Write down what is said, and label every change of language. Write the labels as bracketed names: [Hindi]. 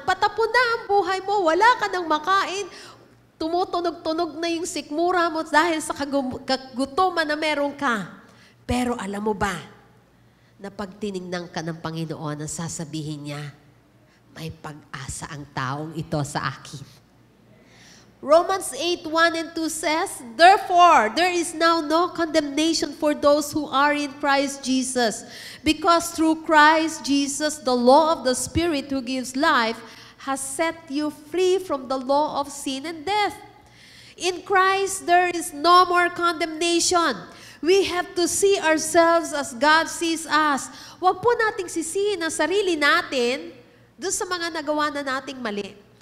[Filipino] Patapon na ang buhay mo, wala ka nang makain. Tumutunog-tunog na yung sikmura mo dahil sa kagutuman na meron ka. Pero alam mo ba, na pag tinignan ka ng Panginoon, ang sasabihin niya, may pag-asa ang taong ito sa akin. [English] Romans 8:1 and 2 says, therefore, there is now no condemnation for those who are in Christ Jesus, because through Christ Jesus, the law of the Spirit who gives life has set you free from the law of sin and death. In Christ, there is no more condemnation. We have to see ourselves as God sees us. [Filipino] Huwag po nating sisihin ang sarili natin doon sa mga nagawa na nating mali.